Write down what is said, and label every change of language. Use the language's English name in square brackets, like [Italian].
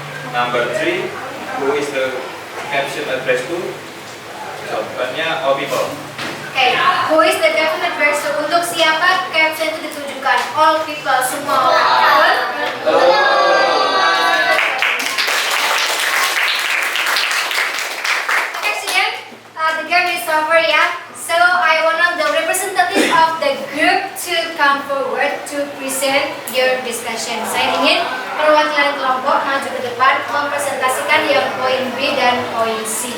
[English] Number 3, who is the caption addressed to? [Indonesian] Jawabannya [English] all people. Okay, who is the caption addressed to? [Indonesian] Untuk siapa caption itu ditujukan? [English] All people, [Indonesian] semua orang. [English] Okay, student, the game is over ya. So I want the representative of the group to come forward to present your discussion. [Indonesian] Saya ingin perwakilan kelompok maju ke depan mempresentasikan yang poin B dan poin C.